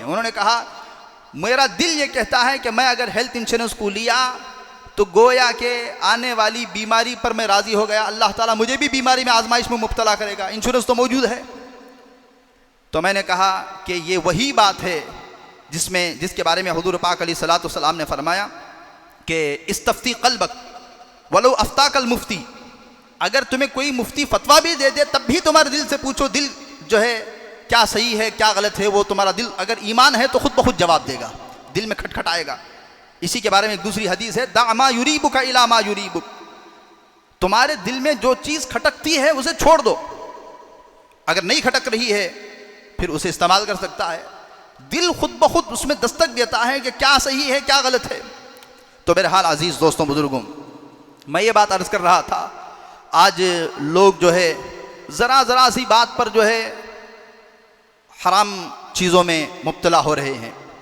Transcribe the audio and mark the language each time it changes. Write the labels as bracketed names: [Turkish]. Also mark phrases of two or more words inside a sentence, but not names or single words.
[Hindi] उन्होंने कहा, मेरा दिल ये कहता है कि मैं अगर हेल्थ इंश्योरेंस को लिया तो गोया के आने वाली बीमारी पर मैं राज़ी हो गया, अल्लाह ताला मुझे भी बीमारी में, आजमाइश में मुब्तला करेगा, इंश्योरेंस तो मौजूद है। तो मैंने कहा कि ये वही बात है जिसके बारे में हुज़ूर पाक [Arabic] عليه الصلاة والسلام [Hindi] ने फरमाया कि [Arabic] استفت قلبك ولو أفتاك المفتي, [Hindi] अगर तुम्हें कोई मुफ्ती फतवा भी दे दे तब भी तुम्हारे दिल से पूछो, दिल जो है क्या सही है क्या गलत है, वो तुम्हारा दिल अगर ईमान है तो खुद ब खुद जवाब देगा, दिल में खटखटाएगा। इसी के बारे में एक दूसरी हदीस है, [Arabic] دع ما يريبك إلى ما يريبك, [Hindi] तुम्हारे दिल में जो चीज़ खटकती है उसे छोड़ दो, अगर नहीं खटक रही है फिर उसे इस्तेमाल कर सकता है। दिल खुद ब खुद उसमें दस्तक देता है कि क्या सही है क्या गलत है। तो मेरे हाल अजीज़ दोस्तों बुजुर्गों, मैं ये बात अर्ज़ कर रहा था, आज लोग जो है ज़रा सी बात पर जो है हराम चीज़ों में मुब्तला हो रहे हैं।